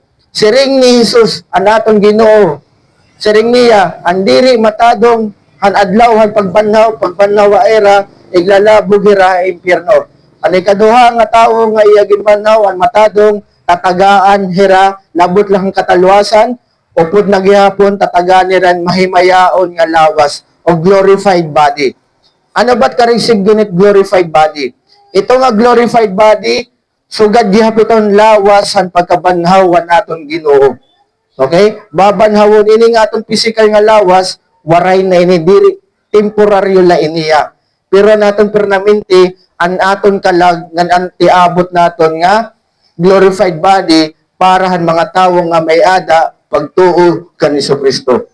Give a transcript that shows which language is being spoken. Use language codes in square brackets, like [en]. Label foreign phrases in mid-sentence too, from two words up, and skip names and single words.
[war] Siring ni Jesus, anaton Ginoo. Siring niya, andiri matadong han adlaw han pagbanhaw wa era, iglalabog hira impyerno. Ani kaduha nga tao nga iya ginbanhaw ang matadong tatagaan hira labot lang katalwasan upod nagyapon tatagaan niran mahimayaon nga lawas o [en] glorified body. [war] Ano ba't karisig gunit [en] glorified body? [war] Ito nga [en] glorified body, [war] sugad gihapiton lawas ang pagkabanhawan naton Ginoo. Okay? Babanhawon ini nga atong physical nga lawas, waray na ini diri temporaryo la iniya. Pero naton permanente an aton kalag ngan tiabot naton nga [en] glorified body [war] parahan mga tawo nga may ada pagtuo kan Kristo.